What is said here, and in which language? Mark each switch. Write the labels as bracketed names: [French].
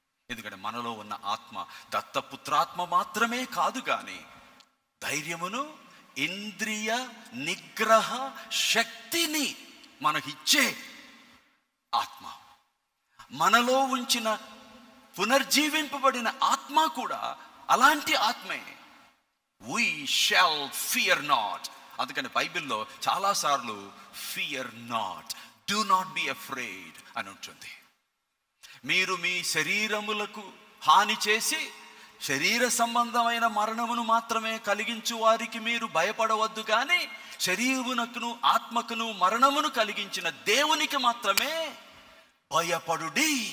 [Telugu] ఎందుకంటే మనలో ఉన్న ఆత్మ దత్తపుత్రాత్మ మాత్రమే కాదు, కానీ ధైర్యమును ఇంద్రియ నిగ్రహ శక్తిని మనకిచ్చే ఆత్మ, మనలో ఉంచిన పునర్జీవింపబడిన ఆత్మ కూడా అలాంటి ఆత్మే. [English] we shall fear not. [Telugu] అందుకని బైబిల్లో చాలాసార్లు [English] fear not, do not be afraid [Telugu] అని ఉంటుంది. మీరు మీ శరీరములకు హాని చేసి శరీర సంబంధమైన మరణమును మాత్రమే కలిగించు వారికి మీరు భయపడవద్దు, కానీ శరీరమునకును ఆత్మకును మరణమును కలిగించిన దేవునికి మాత్రమే భయపడుడి.